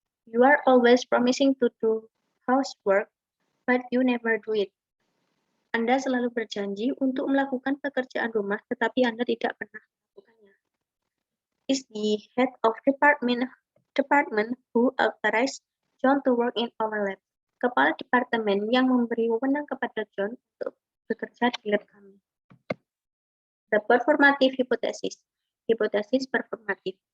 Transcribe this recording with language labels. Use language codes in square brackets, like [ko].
[en] You are always promising to do housework, but you never do it. [id] Anda selalu berjanji untuk melakukan pekerjaan rumah, tetapi Anda tidak pernah melakukannya. [en] Is the head of department who authorized John to work in our lab. [id] Kepala departemen yang memberi wewenang kepada John untuk bekerja di lab kami. [en] The performative hypothesis. [id] Hypothesis performative.